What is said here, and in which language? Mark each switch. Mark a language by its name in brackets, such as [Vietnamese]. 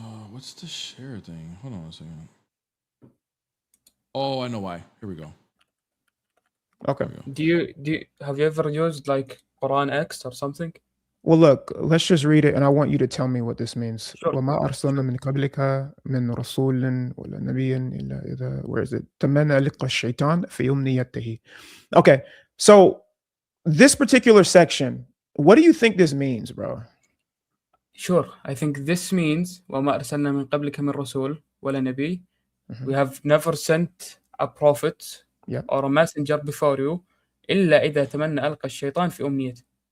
[English] What's the share thing? Hold on a second. Oh, I know why. Here we go. Okay. Do you have you ever used like Quran X or something? Well, look, let's just read it, and I want you to tell me what this means. Sure. [Arabic] وما أرسلنا من قبلك من رسول ولا نبي إلا إذا [English] where is it [Arabic] تمنى لقى الشيطان في أمنيته. [English] Okay, so this particular section, what do you think this means, bro? Sure, I think this means [Arabic] وما أرسلنا من قبلك من رسول ولا نبي. [English] We have never sent a prophet or a messenger before you [Arabic] إلا إذا تمنى ألقى الشيطان في أمنيته.